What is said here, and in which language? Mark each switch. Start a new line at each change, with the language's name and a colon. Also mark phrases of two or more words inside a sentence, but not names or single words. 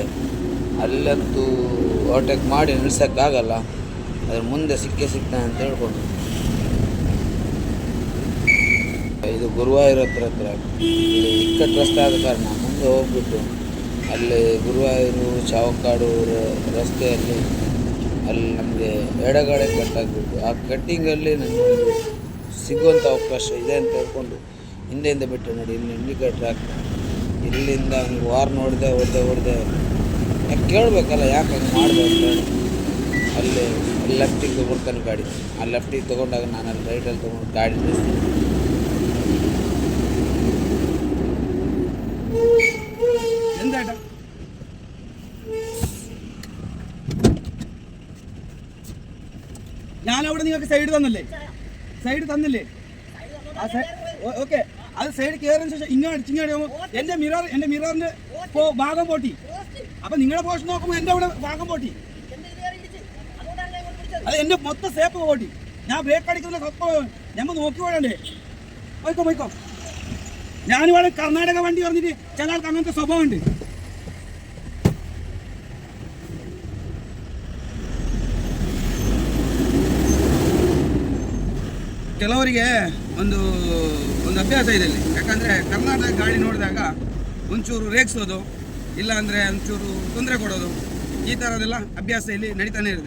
Kannada: ಅಲ್ಲಂತೂ ಓವರ್ಟೇಕ್ ಮಾಡಿ ನಿಲ್ಸೋಕ್ಕಾಗಲ್ಲ, ಅದ್ರ ಮುಂದೆ ಸಿಗ್ತಾನೆ ಅಂತ ಹೇಳ್ಕೊಂಡು ಇದು ಗುರುವಾಯೂರ್ ಹತ್ರ ಇಲ್ಲಿ ಇಕ್ಕಟ್ಟು ರಸ್ತೆ ಆದ ಕಾರಣ ಮುಂದೆ ಹೋಗ್ಬಿಟ್ಟು ಅಲ್ಲಿ ಗುರುವಾಯೂರು ಚಾವಕ್ಕಾಡು ರಸ್ತೆಯಲ್ಲಿ ಅಲ್ಲಿ ನಮಗೆ ಎಡಗಡೆ ಕಟ್ಟಾಗ್ಬಿಟ್ಟು ಆ ಕಟ್ಟಿಂಗಲ್ಲಿ ನನಗೊಂದು ಸಿಗುವಂಥ ಅವಕಾಶ ಇದೆ ಅಂತ ಹೇಳ್ಕೊಂಡು ಹಿಂದೆಯಿಂದ ಬಿಟ್ಟು ನೋಡಿ ಇಲ್ಲಿ ಇಂಡಿಕೇಟ್ರ್ ಹಾಕ್ತಾರೆ. ಇಲ್ಲಿಂದ ಅವ್ನಿಗೆ ವಾರ್ ಹೊಡೆದೆ ಯಾಕೆ ಕೇಳಬೇಕಲ್ಲ, ಯಾಕೆ ಹಂಗೆ ಮಾಡಿದೆ ಅಂತ ಹೇಳಿ ಅಲ್ಲಿ ಲೆಫ್ಟಿಗೆ ತೊಗೊಳ್ತಾನೆ ಗಾಡಿ. ಆ ಲೆಫ್ಟಿಗೆ ತೊಗೊಂಡಾಗ ನಾನು ಅಲ್ಲಿ ರೈಟಲ್ಲಿ ತೊಗೊಂಡು ಗಾಡಿ ನಿಲ್ಲಿಸ್ತೀನಿ.
Malayalam: എന്താ ഞാനവിടെ നിങ്ങൾക്ക് സൈഡ് തന്നില്ലേ? ഓക്കെ, അത് സൈഡ് കയറിയതിനു ശേഷം ഇങ്ങോട്ട് എന്റെ മിററിന്റെ ഭാഗം പൊട്ടി. അപ്പൊ നിങ്ങളുടെ പോഷൻ നോക്കുമ്പോൾ എന്റെ അവിടെ ഭാഗം പൊട്ടി. അത് എന്റെ മൊത്തം സേപ്പ് പൊട്ടി. ഞാൻ ബ്രേക്ക് അടിക്കുന്ന ഞമ്മ നോക്കി പോകണ്ടേ? പോയിക്കോ. ഞാനിവിടെ കർണാടക വണ്ടി പറഞ്ഞിട്ട് ചില ആൾക്ക് അങ്ങനത്തെ സ്വഭാവമുണ്ട്.
Kannada: ಕೆಲವರಿಗೆ ಒಂದು ಅಭ್ಯಾಸ ಇದೆ ಇಲ್ಲಿ. ಯಾಕಂದರೆ ಕರ್ನಾಟಕ ಗಾಡಿ ನೋಡಿದಾಗ ಒಂಚೂರು ರೇಗಿಸೋದು, ಇಲ್ಲಾಂದರೆ ಒಂಚೂರು ತೊಂದರೆ ಕೊಡೋದು, ಈ ಥರದೆಲ್ಲ ಅಭ್ಯಾಸ ಇಲ್ಲಿ ನಡೀತಾನೆ ಇರುತ್ತೆ.